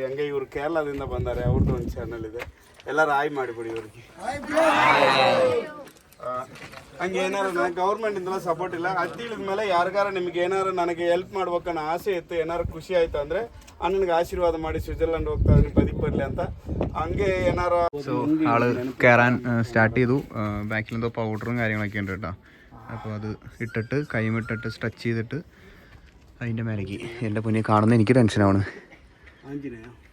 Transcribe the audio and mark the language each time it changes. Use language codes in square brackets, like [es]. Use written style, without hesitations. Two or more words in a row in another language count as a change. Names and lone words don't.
[kn] ಹಂಗೆ ಇವ್ರು ಕೇರಳದಿಂದ ಬಂದಾರೆ, ಅವ್ರದ್ದು ಒಂದು ಚಾನಲ್ ಇದೆ, ಎಲ್ಲರೂ ಹಾಯ್ ಮಾಡಿಬಿಡಿ ಇವ್ರಿಗೆ. ಹಂಗೆ ಏನಾರು ನನಗೆ ಗೌರ್ಮೆಂಟಿಂದೆಲ್ಲ ಸಪೋರ್ಟ್ ಇಲ್ಲ. ಹತ್ತಿ ಇಳಿದ ಮೇಲೆ ಯಾರಿಗಾರ ನಿಮ್ಗೆ ಏನಾರು ನನಗೆ ಹೆಲ್ಪ್ ಮಾಡ್ಬೇಕನ್ನೋ ಆಸೆ ಇತ್ತು, ಏನಾರು ಖುಷಿ ಆಯ್ತು ಅಂದರೆ ಅಣ್ಣನಿಗೆ ಆಶೀರ್ವಾದ ಮಾಡಿ സ്വിറ്റ്സർലൻഡ് ಹೋಗ್ತಾ ಇದ್ದೀನಿ ಬದಿಗೆ ಬರಲಿ ಅಂತ. ಹಂಗೆ ಏನಾರು [ml] ആള് കയറാൻ സ്റ്റാർട്ട് ചെയ്തു. ബാക്കിൽ എന്തോ പൗഡറും കാര്യങ്ങളൊക്കെ ഉണ്ട് കേട്ടോ. അപ്പോൾ അത് ഇട്ടിട്ട് കൈമിട്ടിട്ട് സ്ട്രെച്ച് ചെയ്തിട്ട് അതിൻ്റെ മേലേക്ക്. എൻ്റെ പൊന്നെ കാണുന്ന എനിക്ക് ടെൻഷനാണ്. ആഞ്ജനേയ